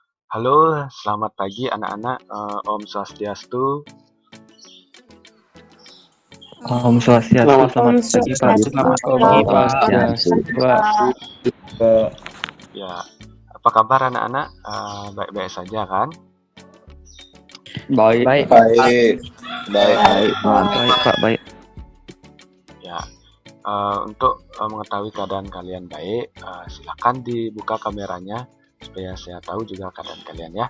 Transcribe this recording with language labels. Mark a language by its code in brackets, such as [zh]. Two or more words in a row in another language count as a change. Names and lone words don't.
[id] Halo, selamat pagi anak-anak. Om Swastiastu. Om Swastiastu, selamat pagi Pak. Selamat Om pagi, Swastiastu. Ya, apa kabar anak-anak? Baik-baik saja kan? Baik, Baik, Pak, baik. Ya, untuk mengetahui keadaan kalian baik, silakan dibuka kameranya supaya saya tahu juga keadaan kalian ya.